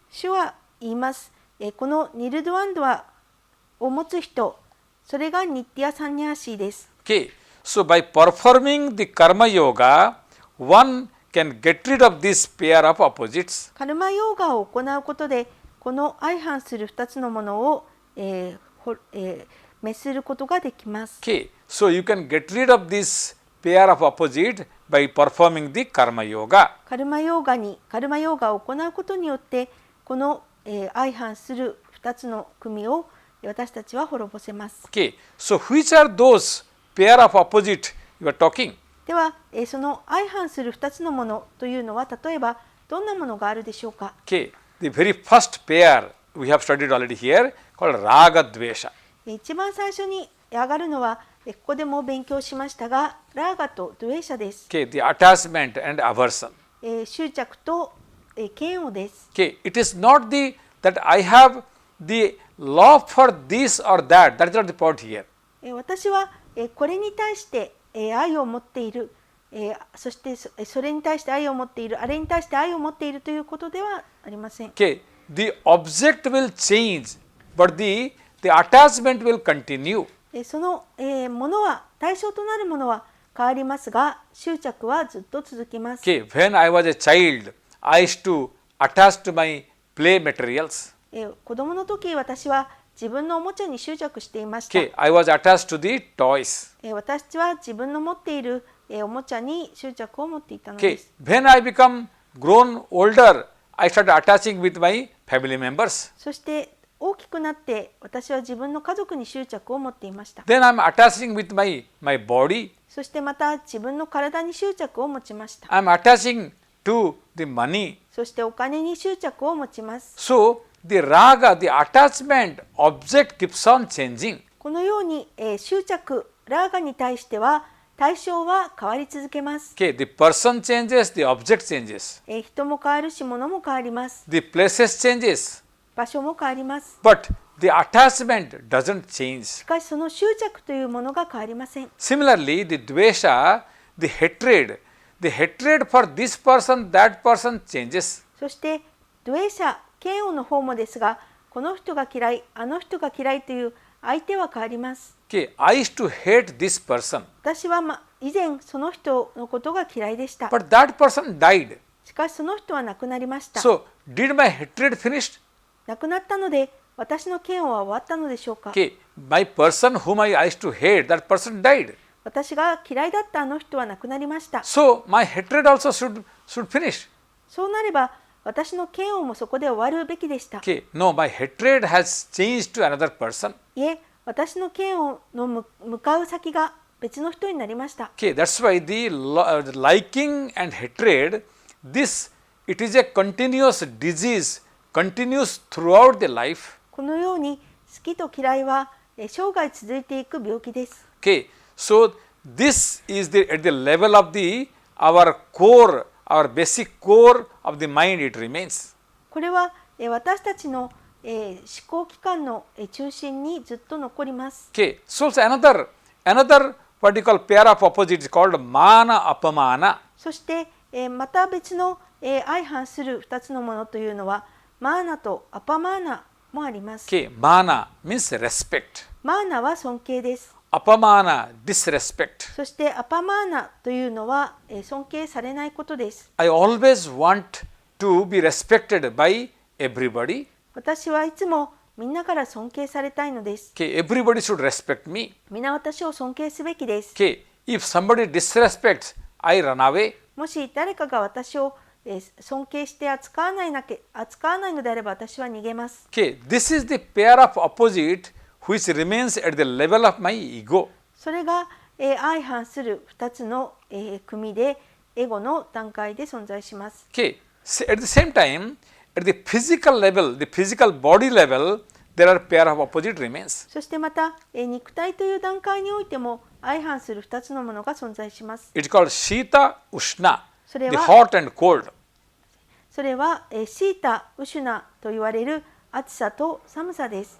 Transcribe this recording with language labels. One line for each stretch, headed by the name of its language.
Japanese: 主は言います。このニルドワンドワを持つ人、それがニッティアサンニャーシーです。
English: Okay, so by performing the karma yoga, one can get rid of this pair of opposites.
Japanese: カルマヨーガを行うことで、この相反する2つのものを、滅することができます。
English: Okay, so you can get rid of this pair of opposite by performing the karma yoga.
Japanese: カルマヨーガを行うことによって、この、相反する2つの組を私たちは滅ぼせます。
English: Okay, so which are those pair of opposite you are talking?
Japanese: では、その相反する2つのものというのは、例えばどんなものがあるでしょうか。
English: Okay, the very first pair we have studied already here called raga dvesha.
Japanese: 一番最初に上がるのは、ここでも勉強しましたが、ラーガとドゥエーシャです。
English: Okay, the attachment and aversion.
Japanese: 執着と嫌悪です。
English: Okay, it is not that I have the love for this or that. That is not the point here.
Japanese: 私はこれに対して愛を持っている、そしてそれに対して愛を持っている、あれに対して愛を持っているということではありません。
English: Okay, the object will change, but the attachment will continue.
Japanese: そのものは、対象となるものは変わりますが、執着はずっと続きます。
English: Okay, when I was a child, I used to attach to my play materials.
Japanese: 子供の時、私は自分のおもちゃに執着していました。
English: Okay, I was attached to the toys.
Japanese: 私は自分の持っているおもちゃに執着を持っていたので
English: Okay,
Japanese: す。
English: when I become grown older, I started attaching with my family members.
Japanese: そして大きくなって私は自分の家族に執着を持っていました。
English: Then I'm attaching with my body.
Japanese: そしてまた自分の体に執着を持ちました。
English: I'm attaching to the money.
Japanese: そしてお金に執着を持ちます。
English: So the raga, the attachment object keeps on changing.
Japanese: このように執着、ラーガに対しては対象は変わり続けます。
English: Okay, the person changes, the object changes.
Japanese: 人も変わるし、物も変わります。
English: The places changes,
Japanese: 場所も変わります。
English: but the attachment doesn't change.
Japanese: しかしその執着というものが変わりません。
English: Similarly, the dvesha, the hatred for this person, that person changes.
Japanese: そしてドゥエーシャ、嫌悪の方もですが、この人が嫌い、あの人が嫌いという相手は変わります。
English: Okay, I used to hate this person,
Japanese: 私は以前その人のことが嫌いでした。
English: but that person died.
Japanese: しかしその人は亡くなりました。
English: So, did my hatred finish?
Japanese: 亡くなったので、私の嫌悪は終わったのでしょうか。
English: Okay, my person whom I used to hate, that person died.
Japanese: 私が嫌いだったあの人は亡くなりました。
English: So, my hatred also should finish.
Japanese: そうなれば、私の嫌悪もそこで終わるべきでした。
English: Okay, no, my hatred has changed to another person.
Japanese: いえ、私の嫌悪の向かう先が別の人になりました。
English: Okay, that's why the liking and hatred, it is a continuous disease, continues throughout the life.
Japanese: このように好きと嫌いは生涯続いていく病気です。
English: Okay, so this is at the level of our core, our basic core of the mind, it remains.
Japanese: これは私たちの思考機関の中心にずっと残ります。
English: Okay, so another what you call pair of opposites is called mana apamana.
Japanese: そしてまた別の相反する2つのものというのはマーナとアパマーナもあります。
English: Okay, mana means respect.
Japanese: マーナは尊敬です。
English: Apamana, disrespect.
Japanese: そしてアパマーナというのは尊敬されないことです。
English: I always want to be respected by everybody.
Japanese: 私はいつもみんなから尊敬されたいのです。
English: Okay, everybody should respect me.
Japanese: みんな私を尊敬すべきです。
English: Okay, if somebody disrespects, I run away.
Japanese: もし誰かが私を尊敬して扱わないのであれば私は逃げます。
English: Okay, this is the pair of opposite which remains at the level of my ego.
Japanese: それが、相反する2つの、組でエゴの段階で存在します。
English: Okay, at the same time, at the physical level, the physical body level, there are pair of opposite remains.
Japanese: そしてまた、肉体という段階においても相反する2つのものが存在します。
English: It's called Shita Ushna,
Japanese: それ
English: the
Japanese: は
English: hot and cold.
Japanese: それは、シータ、ウシュナと言われる暑さと寒さです。